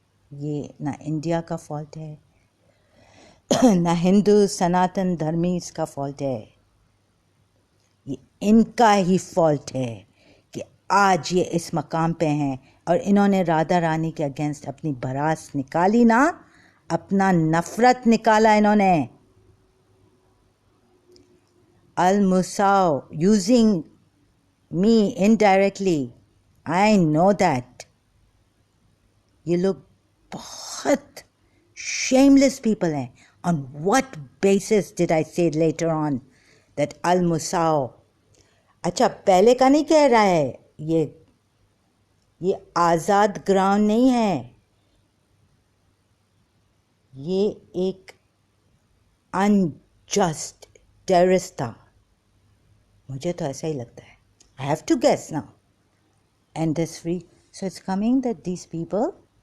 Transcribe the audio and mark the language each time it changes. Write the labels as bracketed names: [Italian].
[Hindi] ये ना इंडिया का फॉल्ट है, ना हिंदू सनातन धर्मी इसका फॉल्ट है, ये इनका ही फॉल्ट है कि आज ये इस मकाम पे हैं. और इन्होंने राधा रानी के अगेंस्ट अपनी भड़ास निकाली ना, अपना नफरत निकाला इन्होंने. [English] Al Musao using me indirectly, I know that. [Hindi] ये लोग बहुत [English] shameless people [Hindi] हैं. [English] On what basis did I say later on that Al Musao, [Hindi] अच्छा पहले का नहीं कह रहा है, ये आज़ाद ग्राउंड नहीं है, ये एक अनजस्ट टेररिस्ट था. मुझे तो ऐसा ही लगता है. [English] I have to guess now. And this free, so it's coming that these people